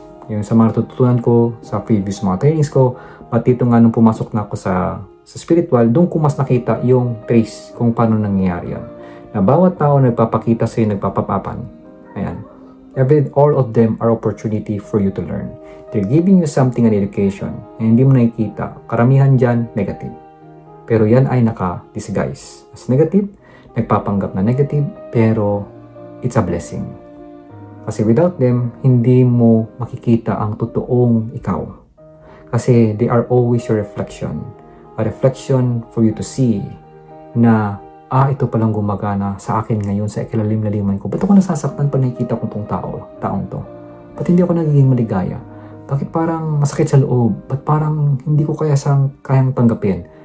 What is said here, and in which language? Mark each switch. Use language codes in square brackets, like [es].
[tl] Yung sa mga natutunan ko, sa previous mga trainings ko, pati ito nga nung pumasok na ako sa spiritual, doon ko mas nakita yung trace kung paano nangyayari yan. Na bawat tao nagpapakita sa'yo, nagpapapapan. Ayan. [en] All of them are opportunity for you to learn. They're giving you something, an education, [tl] na hindi mo nakikita. Karamihan dyan, negative. Pero yan ay naka-disguise as negative, nagpapanggap na negative, pero [en] it's a blessing. [tl] Kasi without them, hindi mo makikita ang totoong ikaw. [en] Kasi they are always your reflection. A reflection for you to see [tl] na ito palang gumagana sa akin ngayon sa ikilalim-laliman ko. Ba't ako nasasaktan pag nakikita ko itong taong to? Ba't hindi ako nagiging maligaya? Bakit parang masakit sa loob? Ba't parang hindi ko kayang tanggapin?